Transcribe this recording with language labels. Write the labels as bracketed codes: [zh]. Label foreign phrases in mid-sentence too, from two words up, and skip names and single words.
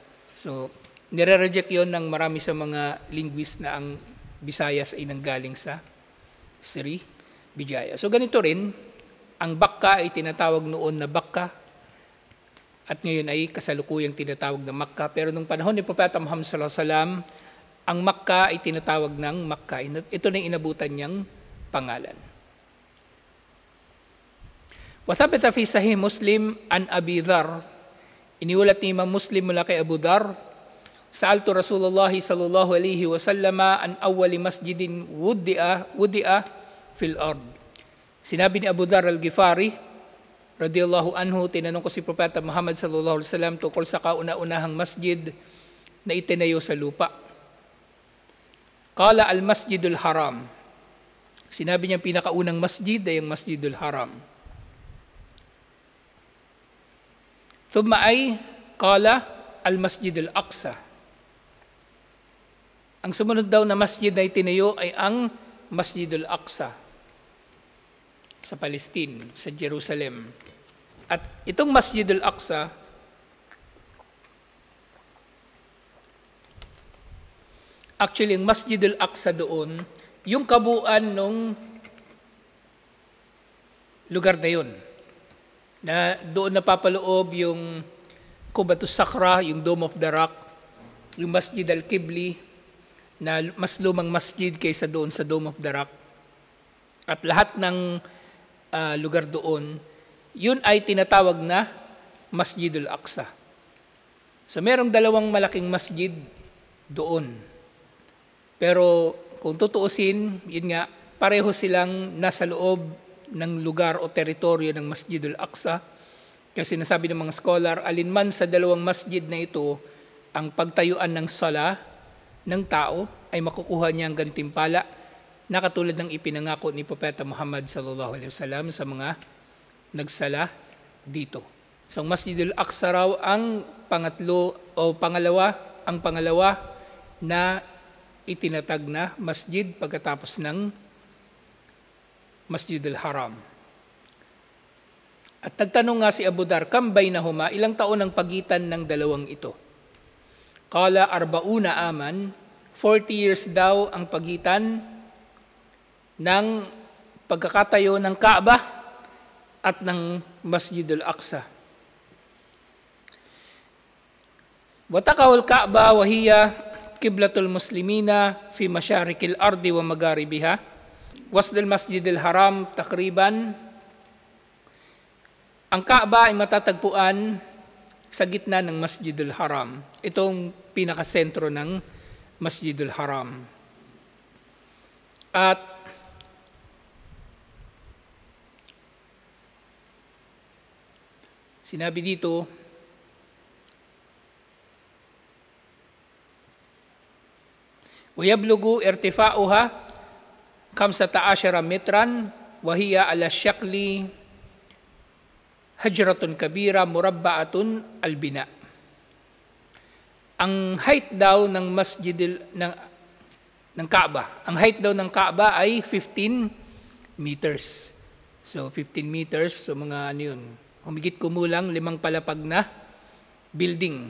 [tl] So, nire-reject yon ng marami sa mga linguist na ang Visayas ay nanggaling sa Srivijaya. So ganito rin, ang Bakka ay tinatawag noon na Bakka at ngayon ay kasalukuyang tinatawag na Makkah. Pero nung panahon ni Propeta Muhammad [ar] صلى الله عليه وسلم, [tl] ang Makkah ay tinatawag ng Makkah. Ito na inabutan niyang pangalan. [ar] وثبت في صحيح مسلم عن أبي ذر, [tl] iniulat ni Imam Muslim mula kay Abu Dharr, [ar] سألت رسول الله صلى الله عليه وسلم عن أول مسجد وضع في الأرض. [tl] Sinabi ni Abu Dharr al-Ghifari [ar] رضي الله عنه, [tl] tinanong ko si Propeta Muhammad [ar] صلى الله عليه وسلم [tl] tungkol sa kauna-unahang masjid na itinayo sa lupa. [ar] قال المسجد الحرام. [tl] Sinabi niya pinakaunang masjid ay ang Masjidul Haram. [ar] ثم أي قال المسجد الأقصى. [tl] Ang sumunod daw na masjid na itinayo ay ang Masjidul Aqsa sa Palestine, sa Jerusalem. At itong Masjidul Aqsa, actually, ang Masjidul Aqsa doon, yung kabuuan ng lugar na yun, na doon napapaloob yung Qubatus Sakhra, yung Dome of the Rock, yung Masjid al-Qibli, na mas lumang masjid kaysa doon sa Dome of the Rock. At lahat ng lugar doon, yun ay tinatawag na Masjidul Aqsa. So merong dalawang malaking masjid doon. Pero kung tutuusin, yun nga, pareho silang nasa loob ng lugar o teritoryo ng Masjidul Aqsa. Kasi nasabi ng mga scholar, alinman sa dalawang masjid na ito, ang pagtayuan ng sala ng tao ay makukuha niya ang gantimpala na katulad ng ipinangako ni Propeta Muhammad [ar] صلى الله عليه وسلم [tl] sa mga nagsala dito. So ang Masjidul Aqsa raw ang pangalawa na itinatag na masjid pagkatapos ng Masjidul Haram. At nagtanong nga si Abu Dar, [ar] كم بينهما, [tl] ilang taon ang pagitan ng dalawang ito? [ar] قال 40 عاما, [tl] 40 years daw ang pagitan ng pagkakatayo ng Kaaba at ng Masjidul Aqsa. [ar] وتقع الكعبة وهي قبلة المسلمين في مشارق الأرض ومغاربها. وسط المسجد الحرام تقريبا. [tl] Ang Kaaba ay matatagpuan sa gitna ng Masjidul Haram. Itong pinakasentro ng Masjidul Haram. At sinabi dito, [ar] وَيَبْلُغُ إِرْتِفَاؤُهَا 15 metran وَهِيَ عَلَى الشَّكْلِ هَجْرَةٌ كَبِيرَةٌ مُرَبَّعَةٌ الْبِنَاء. [tl] Ang height daw ng ng Kaaba, ang height daw ng Kaaba ay 15 meters. So 15 meters, so mga ano yun, humigit kumulang 5 palapag na building.